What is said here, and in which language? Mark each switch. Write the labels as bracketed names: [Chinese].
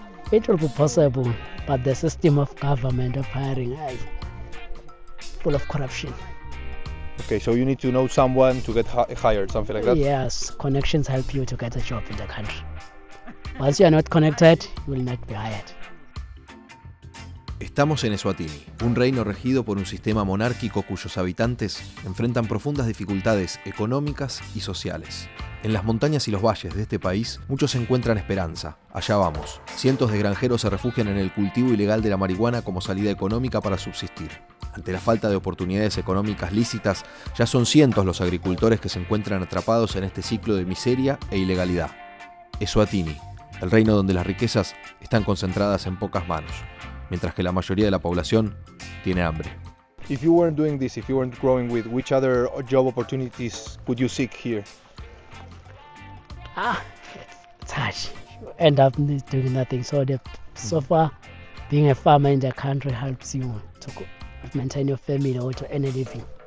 [English] It will be possible, but the system of government of hiring is full of corruption. Okay, so you need to know someone to get hired, something like that? Yes, connections help you to get a job in the country. Once you are not connected, you will not be hired. [Spanish] Estamos en Eswatini, un reino regido por un sistema monárquico cuyos habitantes enfrentan profundas dificultades económicas y sociales. En las montañas y los valles de este país, muchos encuentran esperanza. Allá vamos. Cientos de granjeros se refugian en el cultivo ilegal de la marihuana como salida económica para subsistir. Ante la falta de oportunidades económicas lícitas, ya son cientos los agricultores que se encuentran atrapados en este ciclo de miseria e ilegalidad. Eswatini, el reino donde las riquezas están concentradas en pocas manos, mientras que la mayoría de la población tiene hambre. [English] If you weren't doing this, if you weren't growing weed, which other job opportunities could you seek here? It's hard. You end up doing nothing. So far, being a farmer in the country helps you to maintain your family or to earn a living.